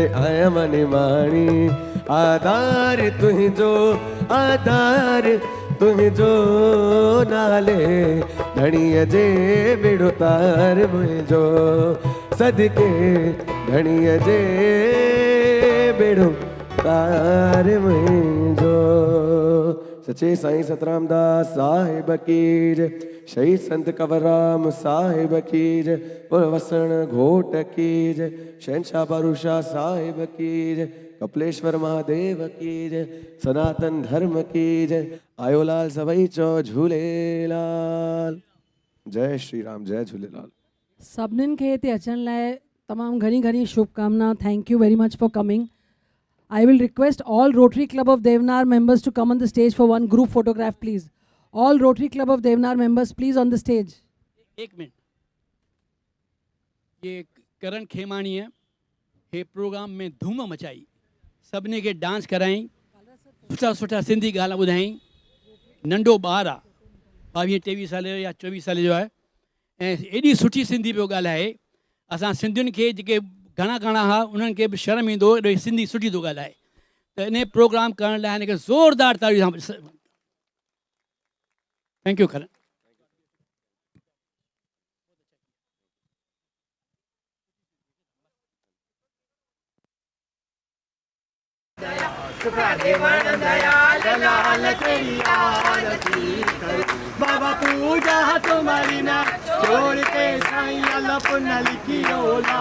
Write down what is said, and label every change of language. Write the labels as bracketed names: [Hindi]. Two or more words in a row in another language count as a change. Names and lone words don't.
[Sindhi] आया मानी माणी आधार तुझो आधार तुझो नाले धणीअ जे बेड़ो तार मुझो सदके धणीअ जे बेड़ो तार मुझो सचे साईं सतराम दास साहिब की जय शहीद संत कंवरराम साहिब की जय बोल वसण घोट की जय शहनशाह बारूशाह साहिब की जय कपिलेश्वर महादेव की जय सनातन धर्म की जय आयोलाल सभई चो झूलेलाल जय श्री राम जय झूलेलाल सभिनीनि खे हिते अचण लाइ तमामु घणी घणी शुभकामना [English] thank you very much for coming I will request all Rotary Club of Devnar members to come on the stage for one group photograph, please. All Rotary Club of Devnar members, please on the stage. [Hindi] एक मिनट, ये करण खेमाणी है, ये प्रोग्राम में धूम मचाई, सबने के डांस कराई, [Sindhi] सुठा सुठा सिंधी गाना ॿुधाई, नंढो ॿार आहे, 22-23 साल या 24 साल जो आहे, ऐं एॾी सुठी सिंधी पियो ॻाल्हाए, असां सिंधियुनि खे जेके घणा घणा हा उन्हनि खे बि शर्म ईंदो सिंधी सुठी थो ॻाल्हाए त इन प्रोग्राम करण लाइ हिनखे ज़ोरदार ताड़ियूं सां [English] thank you [Sindhi] करण [Hindi] बाबा पूजा तुम्हारी ना छोड़ के साईं अल्लाह लिखी ओला